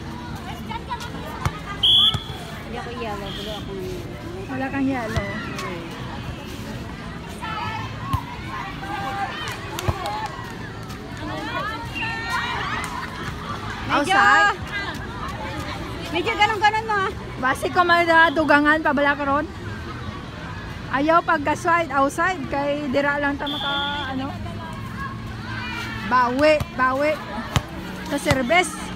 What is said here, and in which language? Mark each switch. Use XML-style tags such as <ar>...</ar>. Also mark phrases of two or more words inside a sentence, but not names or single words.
<tl>Hindi ako yellow. Blue ako ngayon. Wala kang yellow. Outside. Medyo ganun-ganun mo ha.</tl> <hil>Basi ko may dugangan pabala karon. Ayaw pag outside kay dira lang ta maka ano.</hil> <tl>Bawi sa service.</tl>